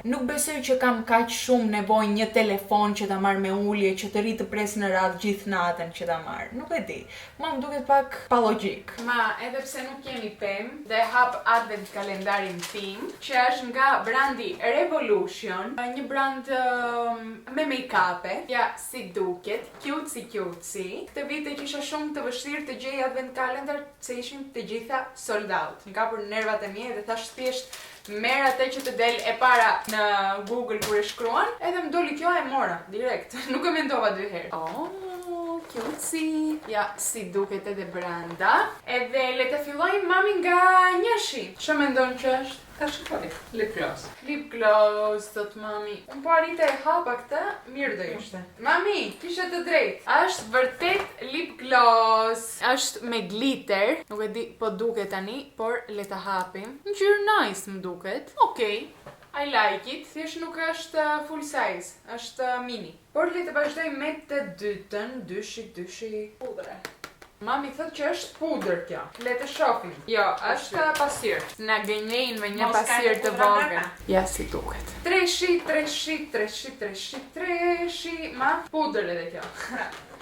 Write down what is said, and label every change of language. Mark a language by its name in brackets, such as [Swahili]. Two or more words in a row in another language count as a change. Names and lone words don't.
[Albanian] Nuk besoj që kam kaq shumë nevojë një telefon që ta marr me ulje, që të ri të pres në radhë gjithë natën që ta marr. Nuk e di. Më duket pak pa logjik. Ma, edhe pse nuk jemi pem, dhe hap advent kalendarin tim, që është nga brandi Revolution, një brand me make-up-e, ja si duket, cutesy. Këtë vite që isha shumë të vështirë të gjej advent kalendar, se ishin të gjitha [English] sold out. [Albanian] Më kapur nervat e mia dhe thash thjesht merr atë që të del e para në Google kur e shkruan, edhe më doli kjo e mora direkt. Nuk e mendova 2 herë. Oh, cutesy. Ja si duket edhe branda. Edhe le të fillojmë mami nga njëshi. Çfarë mendon që është? Ta shikoj, [English] lip gloss. Lip gloss, [Albanian] thot mami. Unë po arrite e hapa këtë, mirë do ishte. Mami, kishe të drejtë. Është vërtet [English] lip gloss. [Albanian] Është me glitter. Nuk e di po duket tani, por le ta hapim. Ngjyrë nice më duket. Okej. [English] I like it. [Albanian] Thjesht nuk është [English] full size, [Albanian] është mini. Por le të vazhdoj me të dytën, dyshi pudre. Mami thot që është pudër kjo. Le të shohim. Jo, është pasir. Na gënjejnë me një pasir të vogël. Ja si duket. Treshi. Ma pudër edhe kjo.